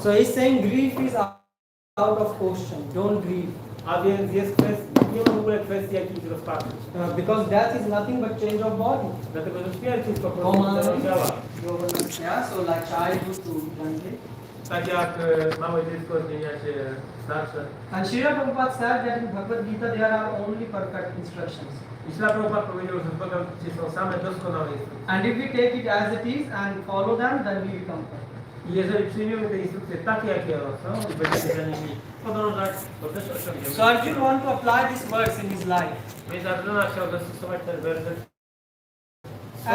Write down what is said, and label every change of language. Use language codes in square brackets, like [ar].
[en] So he's saying grief is out of question. Don't grieve. [pl] A więc jest nie ma w ogóle kwestii jakiejś rozpaczy. [en] Because death is nothing but change of body. [pl] Dlatego, że śmierć jest po prostu zmianą ciała. [en] Yeah, so like childhood to younghood. [pl] Tak jak małe dziecko zmienia się starsze. [en] And Srila Prabhupada said that in BhagavadGita there are only perfect instructions. [pl] I Śla Prabhupada powiedział, że w BhagavadGicie są same doskonałe instrukcje. [en] And if we take it as it is and follow them, then we become perfect. [pl] I jeżeli przyjmiemy te instrukcje takie, jakie one są i będziemy za nimi podążać, to też osiągniemy. [en] So Arjuna want to apply this verse in his life. [pl] Więc Arjuna chciał zastosować ten werset w swoim